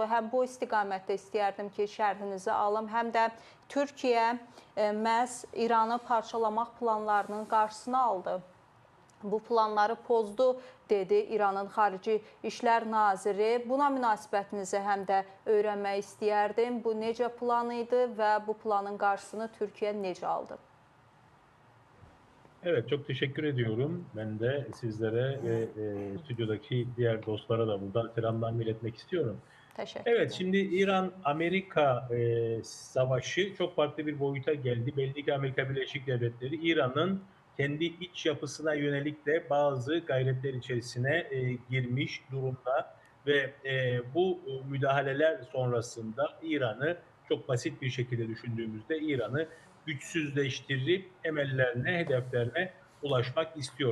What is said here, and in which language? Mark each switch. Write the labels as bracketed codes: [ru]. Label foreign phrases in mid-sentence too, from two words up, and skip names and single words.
[az] Həm bu istiqamətdə istəyərdim ki, şərhinizi alım, həm də Türkiyə məhz İranı parçalamaq planlarının qarşısını aldı. Bu planları pozdu, dedi İranın Xarici İşlər Naziri. Buna münasibətinizi həm də öyrənmək istəyərdim. Bu necə plan idi və bu planın qarşısını Türkiyə necə aldı? [tr] Evet, çok teşekkür ediyorum. Ben de sizlere ve stüdyodaki diğer dostlara da buradan selamlarımı iletmek istiyorum. Evet, şimdi İran-Amerika savaşı çok farklı bir boyuta geldi. Belli ki Amerika Birleşik Devletleri İran'ın kendi iç yapısına yönelik de bazı gayretler içerisine girmiş durumda ve bu müdahaleler sonrasında İran'ı çok basit bir şekilde düşündüğümüzde İran'ı güçsüzleştirip emellerine, hedeflerine ulaşmak istiyor.